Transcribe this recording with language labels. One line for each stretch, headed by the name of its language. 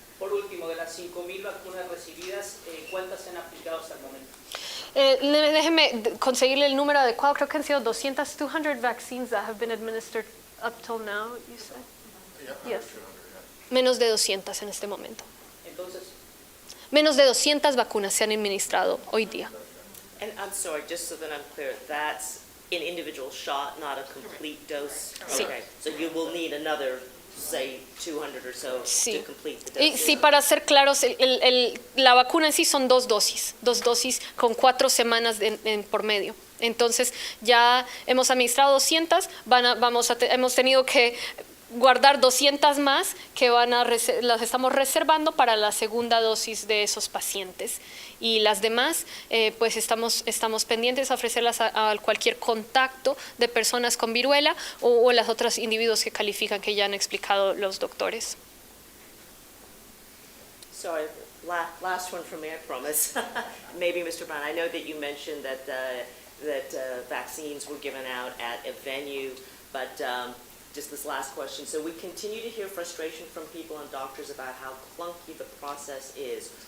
Spanish: Por último, de las 5,000 vacunas recibidas, ¿cuántas se han aplicado hasta el momento? Déjeme conseguirle el número adecuado. Creo que han sido 200
English: vaccines that have been administered up till now, you said? Yes.
Spanish: Menos de 200 en este momento. Entonces, Menos de 200 vacunas se han administrado hoy día.
English: And I'm sorry, just so that I'm clear, that's an individual shot, not a complete dose?
Spanish: Sí.
English: Okay, so you will need another, say, 200 or so
Spanish: Sí.
English: to complete the dose?
Spanish: Y sí, para ser claros, la vacuna en sí son 2 dosis con 4 semanas por medio. Entonces, ya hemos administrado 200, hemos tenido que guardar 200 más que las estamos reservando para la segunda dosis de esos pacientes. Y las demás, pues estamos pendientes a ofrecerlas a cualquier contacto de personas con viruela o los otros individuos que califican, que ya han explicado los doctores.
English: Sorry, last one from me, I promise. Maybe, Mr. Brown, I know that you mentioned that vaccines were given out at a venue, but just this last question. So we continue to hear frustration from people and doctors about how clunky the process is.